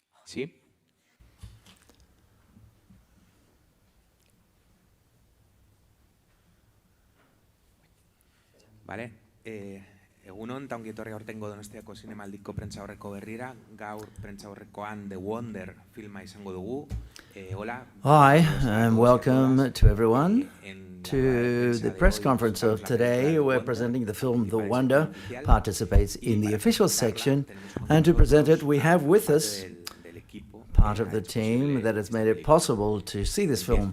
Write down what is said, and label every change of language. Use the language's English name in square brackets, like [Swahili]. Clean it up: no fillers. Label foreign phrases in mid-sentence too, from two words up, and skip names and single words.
[Spanish] ¿Sí? Vale. [Basque] Egunon, eta ongi etorri aurtengo Donostiako zinemaldiko prentsaurreko berrira. Gaur prentsaurrekoan The Wonder filma izango dugu. [Spanish] Hola. [English] Hi, and welcome to everyone to the press conference of today. We're presenting the film The Wonder, participates in the official section, and to present it we have with us part of the team that has made it possible to see this film.